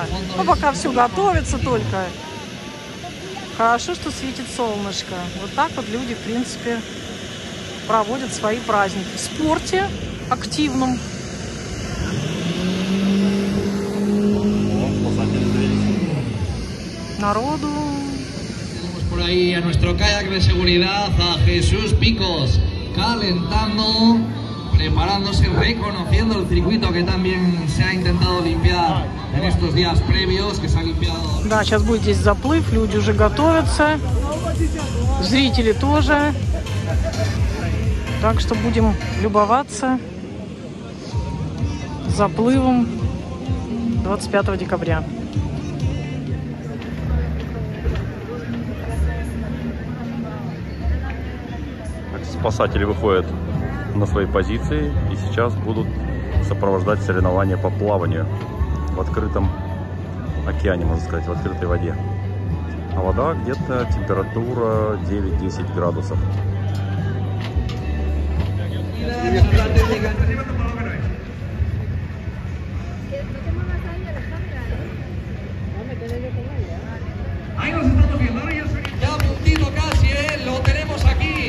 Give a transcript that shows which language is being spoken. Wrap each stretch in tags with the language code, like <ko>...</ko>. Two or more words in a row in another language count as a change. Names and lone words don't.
<ru>Но пока все готовится только. Хорошо, что светит солнышко. Вот так вот люди, в принципе, проводят свои праздники. В спорте активном. Народу.</ru> <es>Por ahí a nuestro kayak de seguridad, a Jesús Picos, calentando preparándose, reconociendo el circuito que también se ha intentado limpiar en estos días previos, que se ha limpiado.</es> <ru>Да, сейчас будет здесь заплыв, люди уже готовятся, зрители тоже. Так что будем любоваться заплывом 25 декабря. Спасатели выходят на свои позиции и сейчас будут сопровождать соревнования по плаванию в открытом океане, можно сказать, в открытой воде. А вода где-то температура 9-10 градусов.</ru> <es>Ahí nos estamos viendo, ahora ya a puntito casi, lo tenemos aquí.</es>